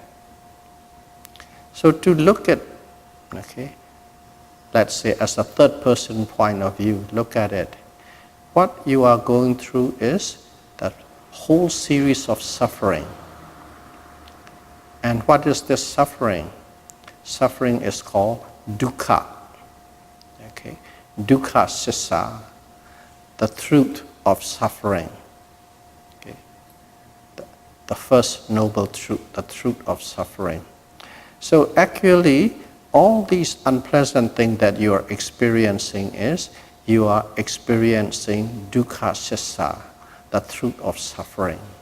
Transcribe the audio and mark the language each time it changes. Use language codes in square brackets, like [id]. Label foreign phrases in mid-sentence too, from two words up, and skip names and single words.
[en] So to look at, okay, let's say as a third person point of view, look at it. What you are going through is that whole series of suffering. And what is this suffering? Suffering is called dukkha. Okay? [pi] Dukkha sissa, [en] the truth of suffering. Okay? The first noble truth, the truth of suffering. So actually, all these unpleasant things that you are experiencing is, you are experiencing [pi] dukkha sissa, [en] the truth of suffering.